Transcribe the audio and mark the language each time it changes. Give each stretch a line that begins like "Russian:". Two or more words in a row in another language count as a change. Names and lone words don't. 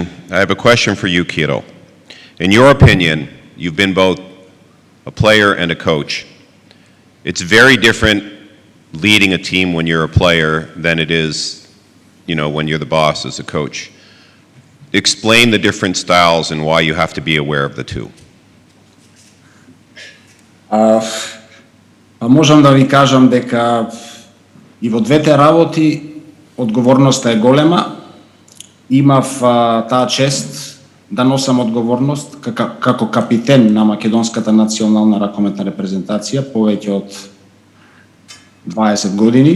English: I have a question for you, Kiril. In your opinion, you've been both a player and a coach. It's very different leading a team when you're a player than it is, when you're the boss as a coach. Explain the different styles and why you have to be aware of the two.
Macedonian: Можам да ви кажам дека и во двете работи одговорноста е голема. Имав таа чест да носам одговорност како капитен на македонската национална ракометна репрезентација повеќе од 20 години.